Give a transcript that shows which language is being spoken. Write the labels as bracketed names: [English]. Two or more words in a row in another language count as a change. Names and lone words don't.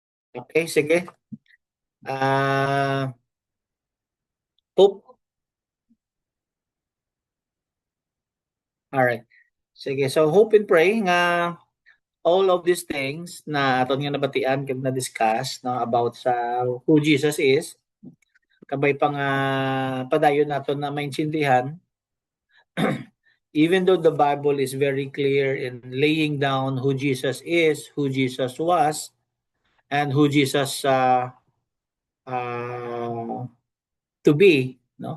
[English] Okay, sige. Hope. Alright. Sige, [Hiligaynon] so [English] hope and pray [Hiligaynon] nga [English] all of these things [Hiligaynon] na aton nga nabatian kag na-discuss no, about sa [English] who Jesus is, [Hiligaynon] kabay pa nga padayon naton na maintindihan [English] even though the Bible is very clear in laying down who Jesus is, who Jesus was, and who Jesus to be, no?